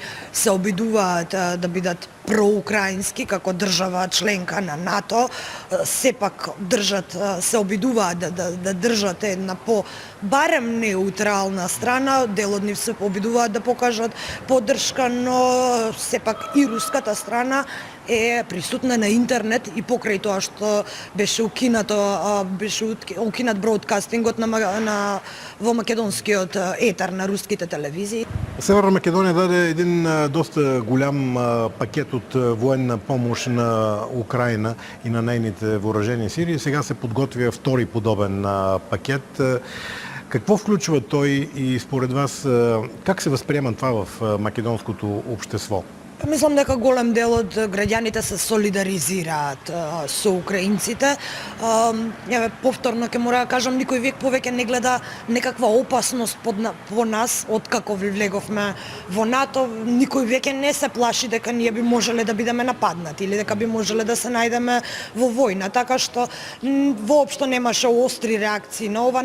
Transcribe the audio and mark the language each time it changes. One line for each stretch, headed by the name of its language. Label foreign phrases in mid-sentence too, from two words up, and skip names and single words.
Macedonian: се обидуваат да бидат проукраински како држава членка на НАТО, сепак се обидуваат да држат една барем неутрална страна, дел од нив се обидуваат да покажат поддршка, но сепак и руската страна е присутна на интернет и покрај тоа што беше укинат бродкастингот во македонскиот етер на руските телевизии.
Bulgarian: Северна Македония даде един доста голям пакет от военна помощ на Украина и на нейните въоръжени сили и сега се подготвя втори подобен пакет. Какво включва той и според вас как се възприема това в македонското общество?
Macedonian: Мислам дека голем дел од граѓаните се солидаризираат со украинците. Еве повторно ќе мора да кажам, никој век повеќе не гледа некаква опасност по нас откако влеговме во НАТО. Никој веќе не се плаши дека ние би можеле да бидеме нападнати или дека би можеле да се најдеме во војна, така што воопшто немаше остри реакции на ова.